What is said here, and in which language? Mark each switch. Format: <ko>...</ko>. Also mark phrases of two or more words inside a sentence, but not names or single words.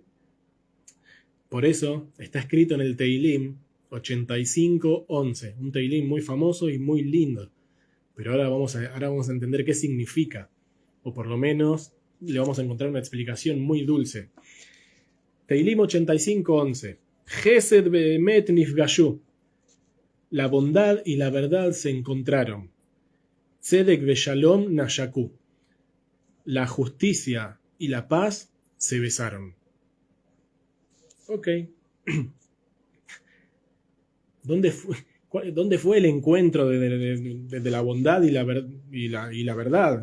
<es>Por eso está escrito en el Teilim 85:11. Un Teilim muy famoso y muy lindo. Pero ahora vamos a entender qué significa. O por lo menos le vamos a encontrar una explicación muy dulce. Teilim 85:11.</es> <he>Gesed be'emet nifgashu.</he> <es>La bondad y la verdad se encontraron.</es> <he>Tzedek ve'shalom nashaku.</he> <es>La justicia y la paz se besaron. Ok. ¿Dónde fue el encuentro de la bondad y la verdad?</es>